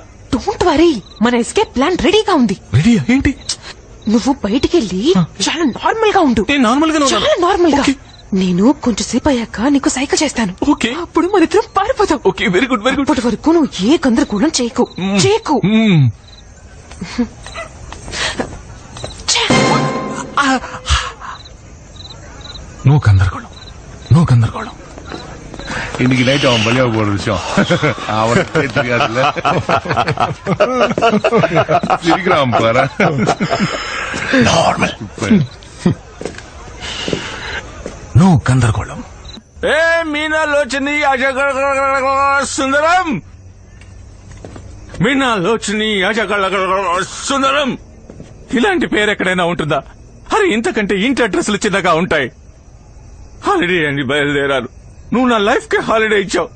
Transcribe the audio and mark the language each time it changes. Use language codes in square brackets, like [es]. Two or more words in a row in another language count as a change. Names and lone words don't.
[en] don't worry, [te] మన [en] escape plan [te] రెడీగా ఉంది. రెడీయా? ఏంటి? నువ్వు బయటికి వెళ్ళి చాలా నార్మల్ గా ఉండు. నేను నార్మల్ గా చాలా నార్మల్ గా. నేను కొంచెం సేపు అయ్యాక నీకు సైకిల్ చేస్తాను. ఓకే. అప్పుడు మన ఇద్దరం పారిపోతాం. [en] okay, very good. [te] అప్పటి వరకు నువ్వు ఏ గందరగోళం చేయకు. [ta] நோ கந்தர்கோளம். இன்னைக்கு நைட் அவன் பலியா போற விஷயம் அவனுக்கே தெரியாதுல்ல. சிரிக்கிறான் பாரு. நார்மல். நோ கந்தர்கோளம். [te] ఏ మీనాలోచని సుందరం, మీనాలోచని సుందరం. ఇలాంటి పేరు ఎక్కడైనా ఉంటుందా? అరే ఇంతకంటే ఇంటి అడ్రస్లు చిన్నగా ఉంటాయి. హాలిడే అని బయలుదేరాను. నువ్వు నా లైఫ్ కి హాలిడే ఇచ్చావు.